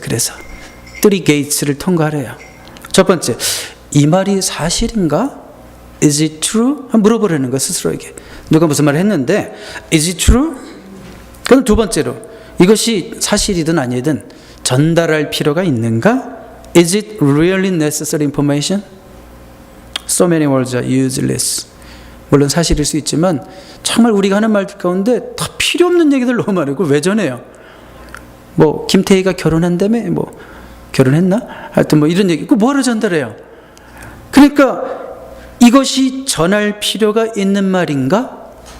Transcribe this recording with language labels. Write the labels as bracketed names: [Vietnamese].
[Korean] 그래서 3 gates를 통과하래요. 첫 번째, 이 말이 사실인가? [English] Is it true? [Korean] 물어보라는 거, 스스로에게. 누가 무슨 말을 했는데 [English] Is it true? [Korean] 그럼 두 번째로, 이것이 사실이든 아니든 전달할 필요가 있는가? [English] Is it really necessary information? So many words are useless. [Korean] 물론 사실일 수 있지만 정말 우리가 하는 말들 가운데 다 필요 없는 얘기들 너무 많고, 왜 전해요? 뭐 김태희가 결혼한다며? 뭐 결혼했나? 하여튼 뭐 이런 얘기. 그 뭐하러 전달해요? 그러니까 이것이 전할 필요가 있는 말인가?